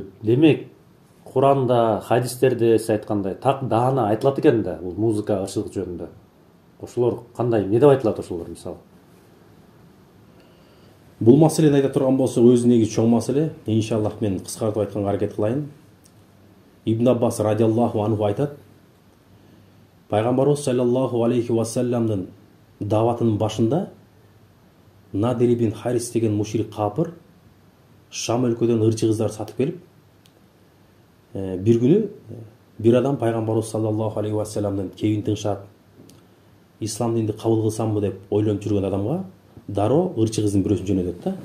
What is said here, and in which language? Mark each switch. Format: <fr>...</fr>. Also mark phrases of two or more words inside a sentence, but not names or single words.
<ky>Демек, Куранда, хадистерде сиз айткандай так даана айтылат экен да, бул музыка ырчылык жөнүндө. Ошолор кандай, эмне деп айтылат ошолор мисалы? Бул маселени айта турган болсок, өзү негизи чоң маселе. Иншаллах мен кыскартып айтканга аракет кылайын. Ибн Аббас</ky> <ar>رضي الله عنه</ar> <ky>айтат: Пайгамбарыбыз</ky> <ar>صلى الله عليه وسلم</ar> <ky>даватынын башында Надир ибн Харис деген мушрик капыр Шам өлкөдөн ырчы кыздар сатып келип, бир күнү бир адам пайгамбарыбыз</ky> <ar>صلى الله عليه وسلم</ar> <ky>кебин тыңшап, ислам динди кабыл кылсамбы деп ойлонуп жүргөн адамга дароо ырчы кыздын бирөөсүн жөнөтөт да.</ky>